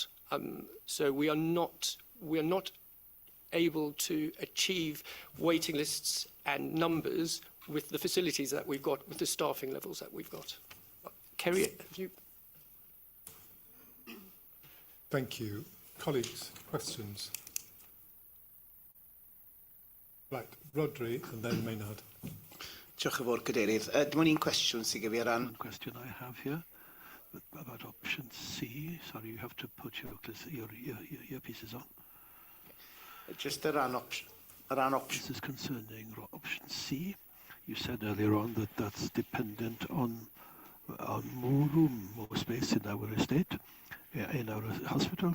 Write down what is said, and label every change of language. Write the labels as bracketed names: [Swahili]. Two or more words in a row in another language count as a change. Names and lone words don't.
[English] So we are not able to achieve waiting lists and numbers with the facilities that we've got, with the staffing levels that we've got. Kerry, have you? Thank you. Colleagues, questions? Right, Rodri and then Maynard. [Welsh] Diolch yn fawr, Cadeirydd. Dim ond un cwestiwn sy'n gyfer ran... [English] One question I have here about option C. Sorry, you have to put your pieces on. Just around option... This is concerning option C. You said earlier on that that's dependent on more room, more space in our estate, in our hospital.